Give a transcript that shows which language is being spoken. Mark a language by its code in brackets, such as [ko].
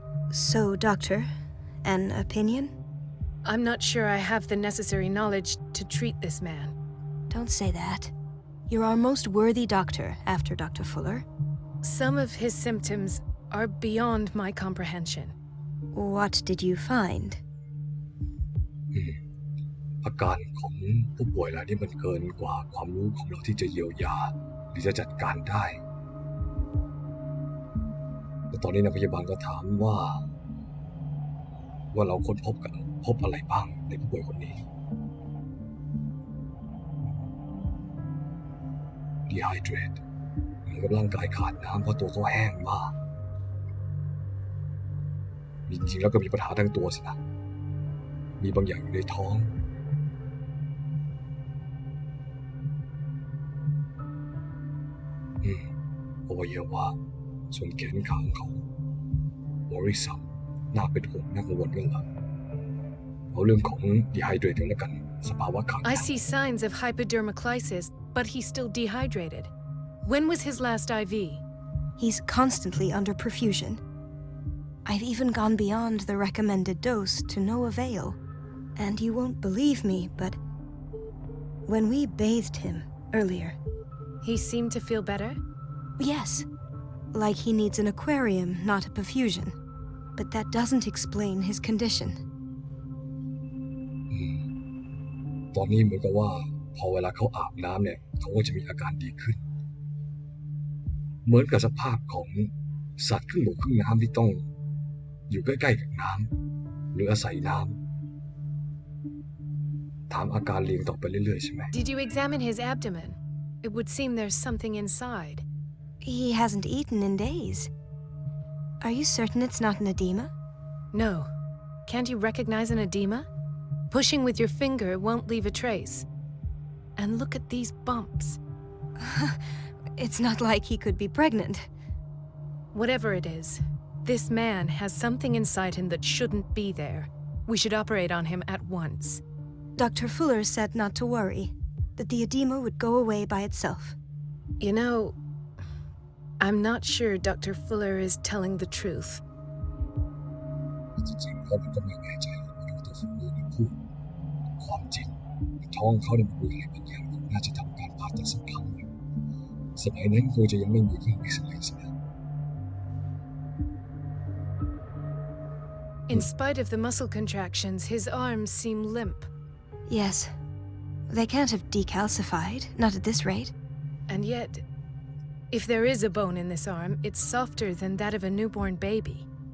[en] So, doctor, an opinion? I'm not sure I have the necessary knowledge to treat this man. Don't say that. You're our most worthy doctor after Dr. Fuller. Some of his symptoms are beyond my comprehension. What did you find? [th] อาการของผู้ป่วยรายนี้มันเกินกว่าความรู้ของเราที่จะเยียวยาหรือจะจัดการได้แต่ตอนนี้นักพยาบาลก็ถามว่าเราค้นพบอะไรบ้างในผู้ป่วยคนนี้ Dehydrate เหมือนกับร่างกายขาดน้ำเพราะตัวเขาแห้งมากจริงๆแล้วก็มีปัญหาทั้งตัวสินะมีบางอย่างอยู่ในท้อง อวัยวะส่วนแขนขาของเขาบริสัมน่าเป็นห่วงน่ากังวลเรื่องอะไรเอาเรื่องของ dehydrate กันแล้วกันสภาวะขาด [en] I see signs of hypodermoclysis, but he's still dehydrated. When was his last IV? He's constantly under perfusion. I've even gone beyond the recommended dose to no avail. And you won't believe me, but when we bathed him earlier, He seemed to feel better? Yes, like he needs an aquarium, not a perfusion. But that doesn't explain his condition. [th] ตอนนี้เหมือนกับว่าพอเวลาเขาอาบน้ำเนี่ยเขาก็จะมีอาการดีขึ้นเหมือนกับสภาพของสัตว์ครึ่งบกครึ่งน้ำที่ต้องอยู่ใกล้ๆกับน้ำหรืออาศัยน้ำถามอาการเรียงต่อไปเรื่อยๆใช่ไหม [en] Did you examine his abdomen? It would seem there's something inside. He hasn't eaten in days. Are you certain it's not an edema? No. Can't you recognize an edema? Pushing with your finger won't leave a trace. And look at these bumps. It's not like he could be pregnant. Whatever it is, this man has something inside him that shouldn't be there. We should operate on him at once. Dr. Fuller said not to worry, that the edema would go away by itself. You know, I'm not sure Dr. Fuller is telling the truth. [th] จริงๆเขาก็ไม่แน่ใจว่าดร.ฟูเลอร์พูดความจริงท้องเขาเนี่ยมันมีอะไรบางอย่างน่าจะทำการผ่าตัดสักครั้งหนึ่งสมัยนั้นคงจะยังไม่มีเครื่องเอ็กซเรย์ซะ [en] In spite of the muscle contractions, his arms seem limp. Yes. They can't have decalcified, not at this rate. And yet, if there is a bone in this arm, it's softer than that of a newborn baby.